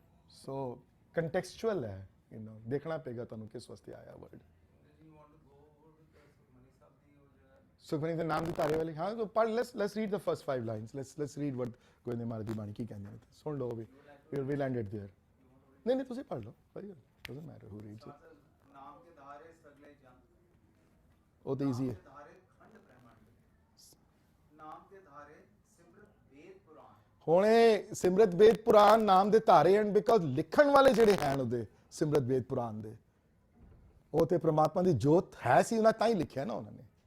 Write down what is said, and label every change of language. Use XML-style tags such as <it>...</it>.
<pa>ਸੋ ਕੰਟੈਕਸਚੁਅਲ ਹੈ, ਦੇਖਣਾ ਪਏਗਾ ਤੁਹਾਨੂੰ ਕਿਸ ਵਾਸਤੇ ਆਇਆ ਵਰਡ. ਸੁਖਮਨੀ ਦੇ ਨਾਮ ਦੀ ਧਾਰੇ ਵਾਲੀ, ਹਾਂ ਪੜ੍ਹ.</pa> <en>Let's read the first 5 lines. Let's read</en> <pa>ਵਟ ਗੋਬਿੰਦ ਮਹਾਰਾਜ ਦੀ ਬਾਣੀ ਕੀ ਕਹਿੰਦੇ ਨੇ, ਸੁਣ ਲਓ ਵੀ.</pa> <en>We'll end it there.</en> <pa>ਨਹੀਂ ਤੁਸੀਂ ਪੜ੍ਹ ਲਓ,</pa> <en>doesn't matter who reads it.</en> <pa>ਨਾਮ ਕੇ ਧਾਰੇ ਸਗਲੇ ਜਨ, ਉਹ ਤਾਂ ਈਜ਼ੀ ਹੈ. ਧਾਰੇ ਖੰਡ ਬ੍ਰਹਮੰਡ, ਨਾਮ ਕੇ ਧਾਰੇ ਸਿਮਰਤ ਵੇਦ ਪੁਰਾਣ. ਹੁਣ ਇਹ ਸਿਮਰਤ ਵੇਦ ਪੁਰਾਣ ਨਾਮ ਦੇ ਧਾਰੇ ਹਨ, ਬਿਕਾਜ਼ ਲਿਖਣ ਵਾਲੇ ਜਿਹੜੇ ਹਨ ਉਹਦੇ ਸਿਮਰਤ ਵੇਦ ਪੁਰਾਣ ਦੇ, ਉਹ ਤੇ ਪ੍ਰਮਾਤਮਾ ਦੀ ਜੋਤ ਹੈ ਸੀ, ਉਹਨਾਂ ਤਾਂ ਹੀ ਲਿਖਿਆ ਨਾ ਉਹਨਾਂ ਨੇ.</pa>